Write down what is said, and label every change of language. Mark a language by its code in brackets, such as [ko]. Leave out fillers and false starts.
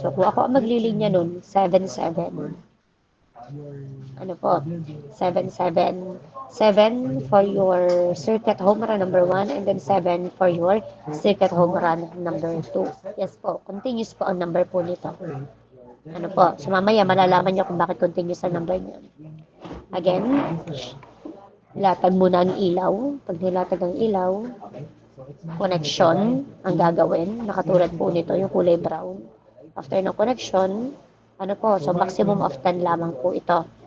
[tl] So, kung ako ang maglilinya nun, 7, 7. Ano po, 7, 7. [en] 7 for your circuit home run number 1 and then 7 for your circuit home run number 2. [tl] Yes po, continuous po ang number po nito. Ano po, so mamaya malalaman nyo kung bakit continuous ang number niya. Again, latag muna ang ilaw. Pag nilatag ang ilaw, connection ang gagawin. Nakatulad po nito yung kulay brown. After ng connection, ano po, so [en] maximum of 10 [tl] lamang po ito.